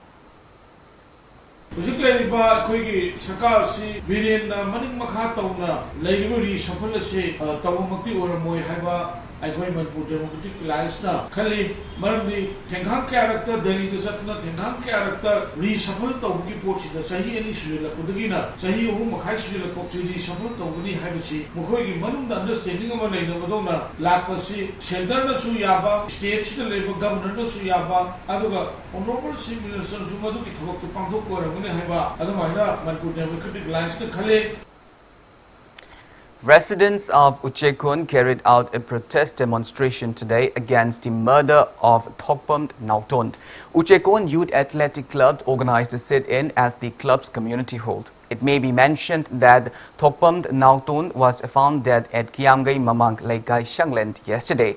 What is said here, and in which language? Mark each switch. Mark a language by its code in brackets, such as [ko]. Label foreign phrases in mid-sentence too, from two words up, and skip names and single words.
[mni] Manipur Democratic Alliance na khali marami thenghang character Delhi to satna thenghang character reshuffle tawgi pochi da sahi ani sila kudagi na sahi hu makhai sila pochi reshuffle tawgani haibisi mukhoi gi manung da understanding ama leina madona lakpasi center na su yaba state sida level governor na su yaba aduga [en] honorable chief minister [mni] su madu ki thobak to pangthok ko ramani haiba adumaina Manipur Democratic Alliance na khale. [en] Residents of Uchekun carried out a protest demonstration today against the murder of Thokpam Nautont. Uchekun Youth Athletic Club organized a sit-in at the club's community hall. It may be mentioned that Thokpam Nautont was found dead at Kiamgai Mamang Laikai Shangland yesterday.